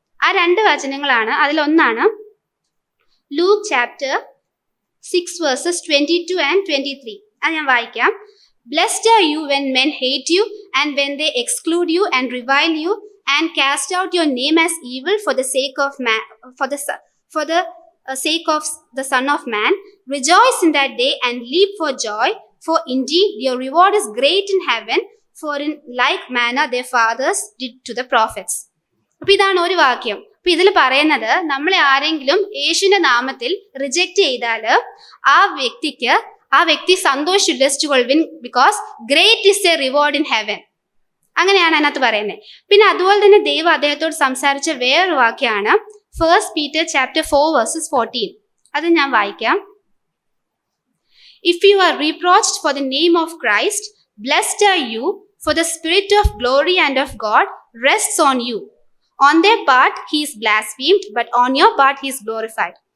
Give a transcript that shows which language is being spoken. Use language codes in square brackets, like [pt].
[ml] ആ 2 വചനങ്ങളാണ്, അതിലൊന്നാണ് ലൂക്ക് ചാപ്റ്റർ 6 വേഴ്സസ് 22 and 23. അത് ഞാൻ വായിക്കാം. [en] Blessed are you when men hate you and when they exclude you and revile you and cast out your name as evil for the sake of man, for the sake of the Son of Man. Rejoice in that day and leap for joy, for indeed your reward is great in heaven, for in like manner their fathers did to the prophets. [ml] അപ്പൊ ഇതാണ് ഒരു വാക്യം. അപ്പൊ ഇതിൽ പറയുന്നത്, നമ്മളെ ആരെങ്കിലും യേശുവിന്റെ നാമത്തിൽ റിജക്റ്റ് ചെയ്താല് ആ വ്യക്തി സന്തോഷം ഉല്ലസിച്ചുകൊള്ളുവിൻ, [en] Because great is a reward in heaven. [ml] അങ്ങനെയാണ് അതിനകത്ത് പറയുന്നത്. പിന്നെ അതുപോലെ തന്നെ ദൈവം അദ്ദേഹത്തോട് സംസാരിച്ച വേറൊരു വാക്യമാണ് 1 Peter chapter 4 verses 14. അത് ഞാൻ വായിക്കാം. [en] If you are reproached for the name of Christ, blessed are you, for the spirit of glory and of God rests on you. On their part he is blasphemed, but on your part he is glorified.